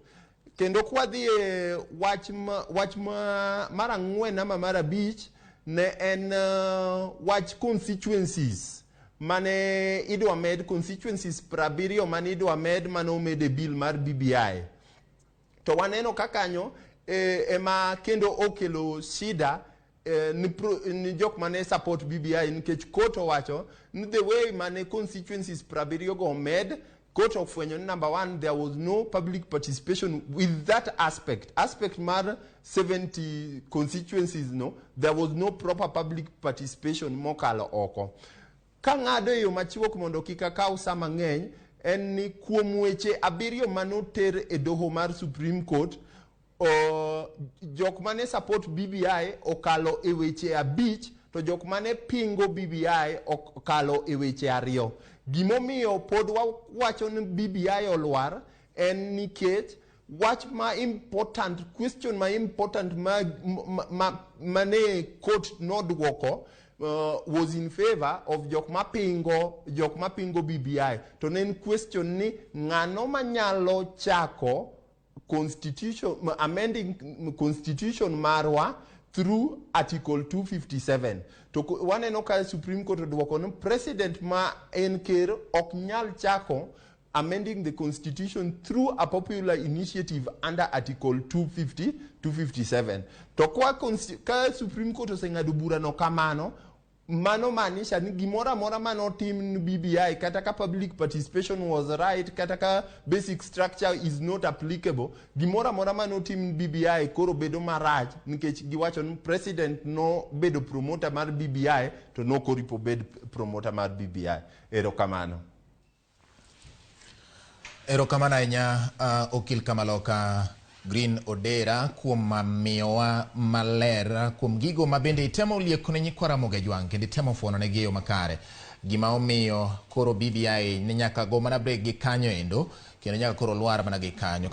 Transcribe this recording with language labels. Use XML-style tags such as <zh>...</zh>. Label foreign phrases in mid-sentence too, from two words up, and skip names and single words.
<luo>Kendo kwa dhi e wach mar ang'wen ama mar abich ne en wach constituencies mane idwa med, constituencies 70 mane idwa med mane omed e bill mar BBI. To waneno kakanyo ema kendo okelo shida ni jok mane support BBI, nikech court owacho ni</luo> <en>the way</en> <luo>mane constituencies 70 go med, court ofwenyo</luo> <en>number 1 there was no public participation with that aspect</en> <luo>mar 70 constituencies,</luo> <en>no, there was no proper public participation</en> <luo>mokalo oko. Ka ng'ado yo machiwok mondo kika kaw sa mang'eny en ni kuom weche 7 manoter e doho mar Supreme Court, jok mane support BBI okalo e weche 5, to jok mane pingo BBI okalo e weche ariyo. Gimomiyo pod wacho ni BBI olwar en nikech wach ma important, question ma important mane court nodwoko</luo> <en>was in favor of</en> <luo>jok mapingo BBI. To nen question ni ng'ano manyalo chako constitution,</luo> <en>amending constitution</en> <luo>marwa through Article 257. To waneno ka Supreme Court odwoko ni president ma en ker ok nyal chako</luo> <en>amending the constitution through a popular initiative under Article 257.</en> <luo>To ka Supreme Court oseng'ado bura no kamano, mano maanisha ni gimora mora manotim BBI, kata ka</luo> <en>public participation was right,</en> <luo>kata ka</luo> <en>basic structure is not applicable,</en> <luo>gimora mora manotim BBI koro bedo marach, nikech giwacho ni president no bedo promoter mar BBI to no koripo bed promoter mar BBI. Erokamano. Erokamano ahinya okil Kamaloka Green Odera kuom miyowa maler kuom gigo ma bende itemo lieko ne nyikwa Ramogi Jwang kendo itemo fuono ne giyo makare gima omiyo koro BBI ne nyaka go mana break gi kanyo endo kendo nyaka koro lwar mana gi kanyo.</luo>